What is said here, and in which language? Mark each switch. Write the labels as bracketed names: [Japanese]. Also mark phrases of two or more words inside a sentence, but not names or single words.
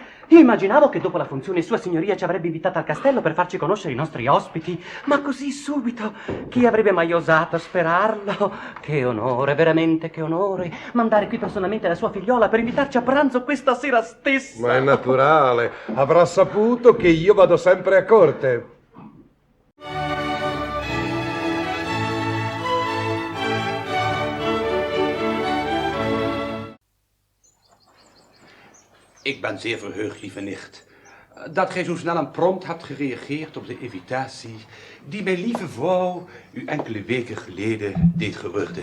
[Italian] Immaginavo che dopo la funzione sua signoria ci avrebbe invitato al castello per farci conoscere i nostri ospiti, ma così subito. Chi avrebbe mai osato sperarlo? Che onore, veramente che onore. Mandare qui personalmente la sua figliola per invitarci a pranzo questa sera stessa. Ma è naturale. Avrà saputo che io vado sempre a corte. [Dutch] Ik ben zeer verheugd, lieve nicht, dat gij zo snel en prompt hebt gereageerd op de invitatie die mijn lieve vrouw u enkele weken geleden deed geworden.